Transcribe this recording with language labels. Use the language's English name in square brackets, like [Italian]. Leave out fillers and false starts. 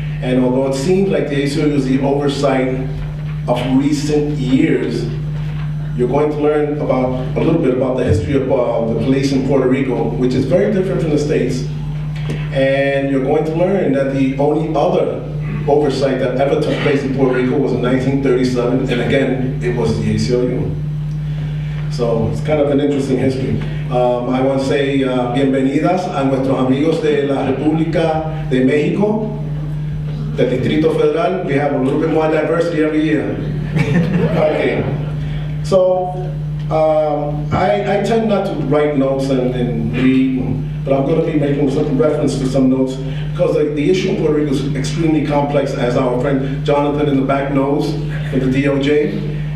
[English] And although it seems like the ACLU is the oversight of recent years, you're going to learn a little bit about the history of the police in Puerto Rico, which is very different from the States. And you're going to learn that the only other oversight that ever took place in Puerto Rico was in 1937, and again, it was the ACLU. So it's kind of an interesting history. I want to say [Spanish] bienvenidas a nuestros amigos de la República de México, del Distrito Federal. [English] We have a little bit more diversity every year. Okay. So I tend not to write notes and read, but I'm going to be making some reference to some notes, because the issue in Puerto Rico is extremely complex, as our friend Jonathan in the back knows, in the DOJ.